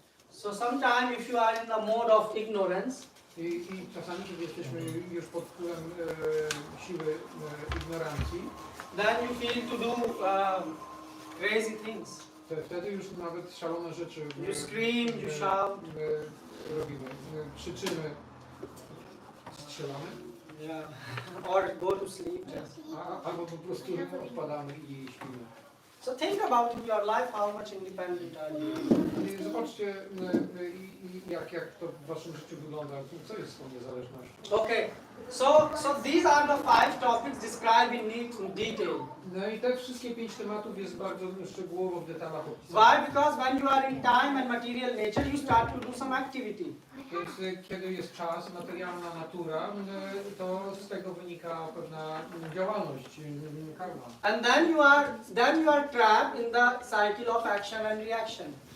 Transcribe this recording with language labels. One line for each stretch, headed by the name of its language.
English: So sometimes if you are in the mode of ignorance,
Polish: I czasami, kiedy jesteśmy już pod wpływem siły ignorancji,
English: then you feel to do crazy things.
Polish: wtedy już nawet szalone rzeczy
English: You scream, you shout.
Polish: robimy. Krzyczymy, strzelamy,
English: Yeah. Or go to sleep.
Polish: albo po prostu odpadamy i śpimy.
English: So think about in your life how much independent are you.
Polish: I zobaczcie, jak to w waszym życiu wygląda, co jest z tą niezależnością.
English: Okay, so these are the 5 topics described in detail.
Polish: No i te wszystkie 5 tematów jest bardzo szczegółowo w detalach
English: Why?
Polish: opisane.
English: Because when you are in time and material nature, you start to do some activity.
Polish: Więc kiedy jest czas, materialna natura, to z tego wynika pewna działalność, karma.
English: And then you are trapped in the cycle of action and reaction.